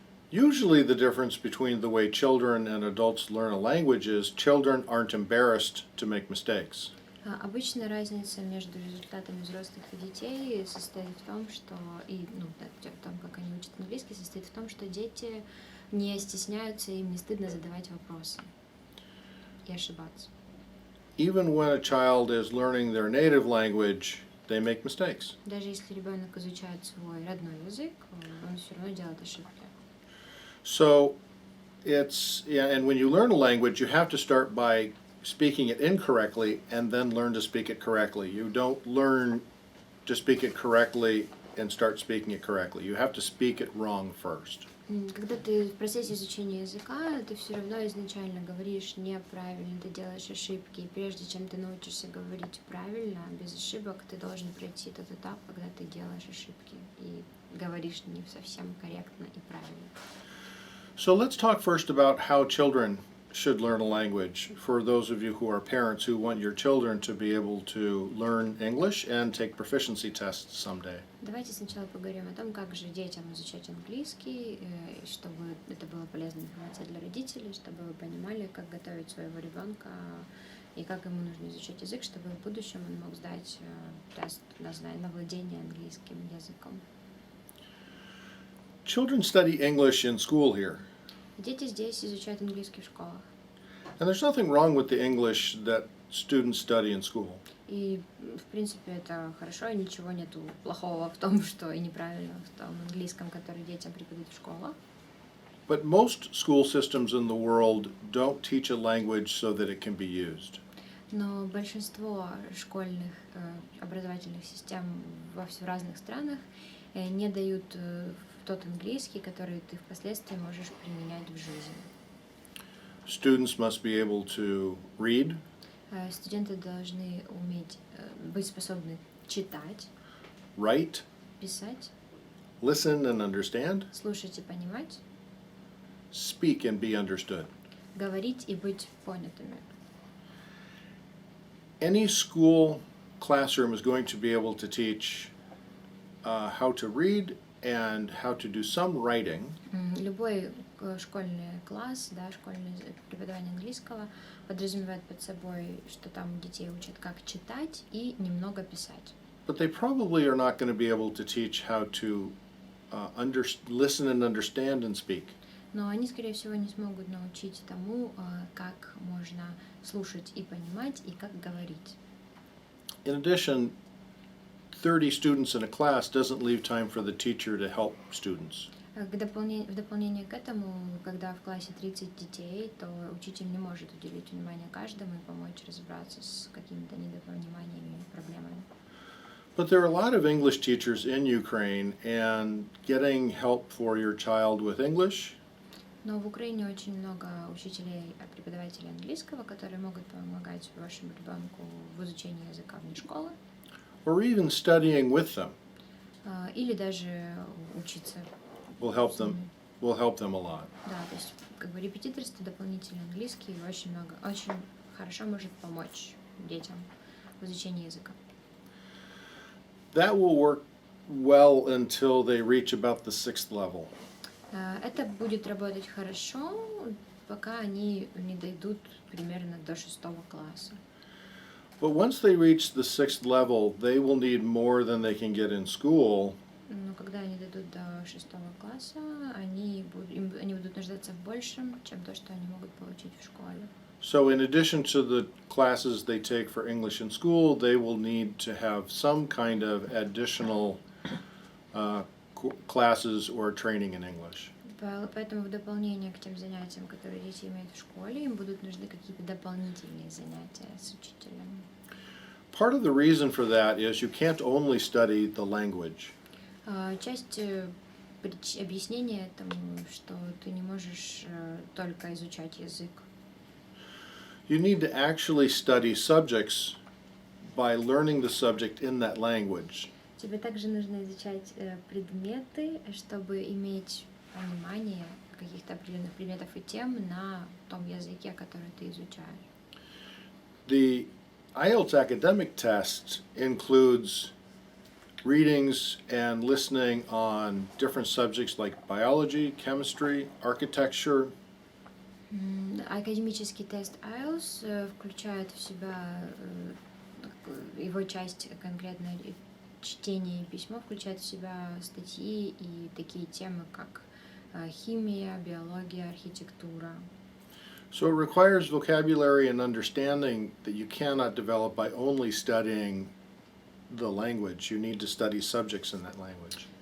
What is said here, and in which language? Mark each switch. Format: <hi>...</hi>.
<en>Usually the difference between the way children and adults learn a language is children aren't embarrassed to make mistakes.</en> <ru>Обычно разница между результатами взрослых и детей состоит в том, что в том, как они учат английский, состоит в том, что дети не стесняются, им не стыдно задавать вопросы и ошибаться.</ru> <en>Even when a child is learning their native language, they make mistakes.</en> <ru>Даже если ребенок изучает свой родной язык, он все равно делает ошибки.</ru> <en>So and when you learn a language, you have to start by speaking it incorrectly and then learn to speak it correctly. You don't learn to speak it correctly and start speaking it correctly. You have to speak it wrong first.</en> <ru>Когда ты в процессе изучения языка, ты все равно изначально говоришь неправильно, ты делаешь ошибки. И прежде чем ты научишься говорить правильно, без ошибок, ты должен пройти тот этап, когда ты делаешь ошибки и говоришь не совсем корректно и правильно.</ru> <en>So let's talk first about how children should learn a language, for those of you who are parents who want your children to be able to learn English and take proficiency tests someday.</en> <ru>Давайте сначала поговорим о том, как же детям изучать английский, чтобы это была полезная информация для родителей, чтобы вы понимали, как готовить своего ребенка и как ему нужно изучать язык, чтобы в будущем он мог сдать тест на владение английским языком.</ru> <en>Children study English in school here.</en> <ru>Дети здесь изучают английский в школах.</ru> <en>And there's nothing wrong with the English that students study in school.</en> <ru>И, в принципе, это хорошо, и ничего нету плохого в том, что и неправильного в том английском, который детям преподают в школах.</ru> <en>But most school systems in the world don't teach a language so that it can be used.</en> <ru>Но большинство школьных образовательных систем в разных странах не дают тот английский, который ты впоследствии можешь применять в жизни.</ru> <en>Students must be able to read,</en> <ru>Студенты должны уметь быть способны читать,</ru> <en>write,</en> <ru>писать,</ru> <en>listen and understand,</en> <ru>слушать и понимать,</ru> <en>speak and be understood.</en> <ru>говорить и быть понятыми.</ru> <en>Any school classroom is going to be able to teach how to read and how to do some writing.</en> <ru>Любой школьный класс, школьное преподавание английского подразумевает под собой, что там детей учат как читать и немного писать.</ru> <en>But they probably are not going to be able to teach how to listen and understand and speak.</en> <ru>Но они, скорее всего, не смогут научить тому, как можно слушать и понимать, и как говорить.</ru> <en>In addition, 30 students in a class doesn't leave time for the teacher to help students.</en> <ru>В дополнение к этому, когда в классе 30 детей, то учитель не может уделить внимание каждому и помочь разобраться с какими-то недопониманиями и проблемами.</ru> <en>But there are a lot of English teachers in Ukraine, and getting help for your child with English</en> <ru>Но в Украине очень много учителей, преподавателей английского, которые могут помогать вашему ребенку в изучении языка вне школы.</ru> <en>or even studying with them</en> <ru>Или даже учиться.</ru> <en>will help them a lot.</en> <ru>Да, то есть репетиторство, дополнительный английский очень хорошо может помочь детям в изучении языка.</ru> <en>That will work well until they reach about the 6th level.</en> <ru>Это будет работать хорошо, пока они не дойдут примерно до 6 класса.</ru> <en>But once they reach the 6th level, they will need more than they can get in school.</en> <ru>Но когда они дойдут до 6 класса, они будут нуждаться в большем, чем то, что они могут получить в школе.</ru> <en>So in addition to the classes they take for English in school, they will need to have some kind of additional classes or training in English.</en> <ru>Поэтому в дополнение к тем занятиям, которые дети имеют в школе, им будут нужны какие-то дополнительные занятия с учителем.</ru> <en>Part of the reason for that is you can't only study the language.</en> <ru>Часть объяснения этому, что ты не можешь только изучать язык.</ru> <en>You need to actually study subjects by learning the subject in that language.</en> <ru>Тебе также нужно изучать предметы, чтобы иметь понимание каких-то определенных предметов и тем на том языке, который ты изучаешь.</ru> <en>The IELTS academic test includes readings and listening on different subjects like biology, chemistry, architecture.</en> <ru>Академический тест IELTS включает в себя его часть конкретно чтение и письмо включает в себя статьи и такие темы, как химия, биология, архитектура.</ru> <en>So it requires vocabulary and understanding that you cannot develop by only studying the language. You need to study subjects in that language.</en>